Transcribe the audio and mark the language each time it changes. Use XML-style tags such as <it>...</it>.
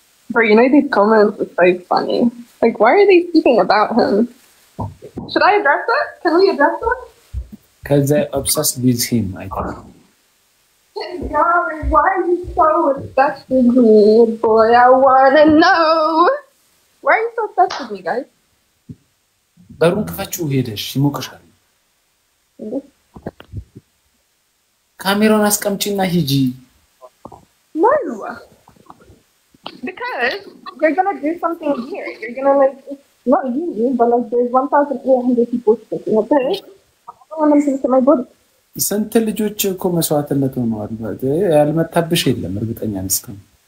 <en>Bro, you know these comments are so funny. Like, why are they speaking about him? Should I address that? Can we address that? Because they're obsessed with him, I think. God, why are you so obsessed with me, boy? I wanna know. Why are you so obsessed with me, guys?</en> <am>በሩን ክፈችው ሄደሽ ይሞቅሻል ካሜራውን አስቀምጪና ሂጂ</am> <en>No. Because you're gonna do something here. You're gonna like, not you, but like there's 1,800 people speaking of this. I don't want them to look at my body.</en> <am>ስንት ልጆች እኮ መስዋዕትነት ሆነዋል ያልመታብሽ የለም እርግጠኛ ነኝ</am>